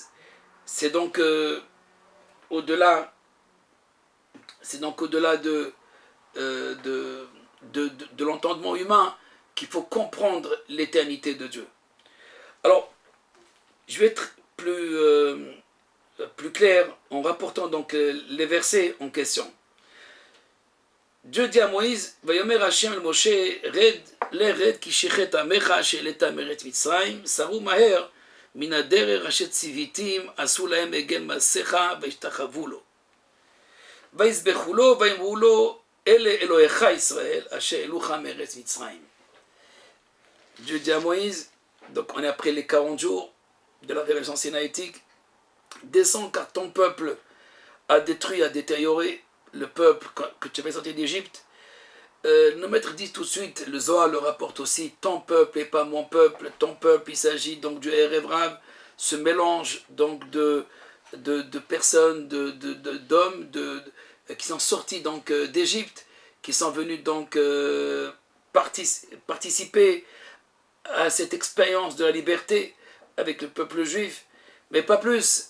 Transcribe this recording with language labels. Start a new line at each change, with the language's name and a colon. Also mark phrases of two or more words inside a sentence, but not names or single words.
French: C'est donc au-delà de l'entendement humain qu'il faut comprendre l'éternité de Dieu. Alors, je vais être plus clair en rapportant donc les versets en question. Dieu dit à Moïse,
Hebrew: ויאמר השם אל משה, רד כי שחת עמך שהעלית מארץ מצרים, סרו מהר מן הדרך אשר צויתם עשו להם עגל מסכה וישתחוו לו. ויזבחו לו ויאמרו לו אלה אלוהיך ישראל אשר העלוך מארץ מצרים.
French: Dieu dit à Moïse, donc on est après les 40 jours de la révélation sinaïtique, descends car ton peuple a détruit, a détérioré le peuple que tu avais sorti d'Égypte. Nos maîtres disent tout de suite, le Zohar le rapporte aussi, ton peuple et pas mon peuple, ton peuple, il s'agit donc du
Hebrew: ערב רב,
French: ce mélange donc de personnes, d'hommes qui sont sortis donc d'Égypte, qui sont venus donc participer à cette expérience de la liberté, avec le peuple juif, mais pas plus.